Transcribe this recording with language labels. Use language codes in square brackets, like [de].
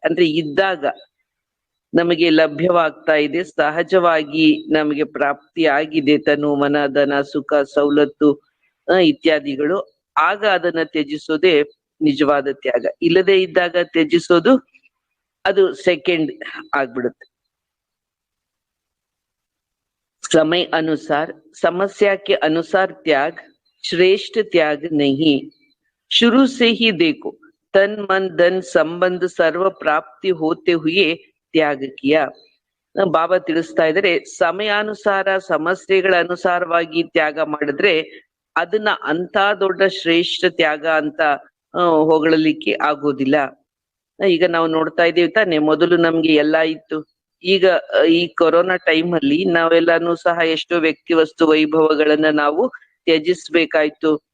[kn] ಅಂದ್ರೆ ಇದ್ದಾಗ ನಮಗೆ ಲಭ್ಯವಾಗ್ತಾ ಇದೆ, ಸಹಜವಾಗಿ ನಮಗೆ ಪ್ರಾಪ್ತಿ ಆಗಿದೆ ತನು ಮನ ಧನ ಸುಖ ಸವಲತ್ತು ಇತ್ಯಾದಿಗಳು, ಆಗ ಅದನ್ನ ತ್ಯಜಿಸೋದೇ ನಿಜವಾದ ತ್ಯಾಗ. ಇಲ್ಲದೆ ಇದ್ದಾಗ ತ್ಯಜಿಸೋದು ಅದು ಸೆಕೆಂಡ್ ಆಗ್ಬಿಡುತ್ತೆ. [hi] समय अनुसार समस्या के अनुसार त्याग श्रेष्ठ त्याग नहीं. शुरू से ही देखो, तन मन धन संबंध सर्व प्राप्ति होते हुए त्याग किया. [kn] ಬಾಬಾ ತಿಳಿಸ್ತಾ ಇದ್ದಾರೆ, ಸಮಯಾನುಸಾರ ಸಮಸ್ಯೆಗಳ ಅನುಸಾರವಾಗಿ ತ್ಯಾಗ ಮಾಡಿದ್ರೆ ಅದನ್ನ ಅಂತ ದೊಡ್ಡ ಶ್ರೇಷ್ಠ ತ್ಯಾಗ ಅಂತ ಹೊಗಳಲಿಕ್ಕೆ ಆಗೋದಿಲ್ಲ. ಈಗ ನಾವು ನೋಡ್ತಾ ಇದ್ದೀವಿ ತಾನೆ, ಮೊದಲು ನಮ್ಗೆ ಎಲ್ಲಾ ಇತ್ತು. ಈಗ ಈ ಕೊರೋನಾ ಟೈಮ್ ಅಲ್ಲಿ ನಾವೆಲ್ಲಾನು ಸಹ ಎಷ್ಟೋ ವ್ಯಕ್ತಿ ವಸ್ತು ವೈಭವಗಳನ್ನ ನಾವು ತ್ಯಜಿಸ್ಬೇಕಾಯ್ತು.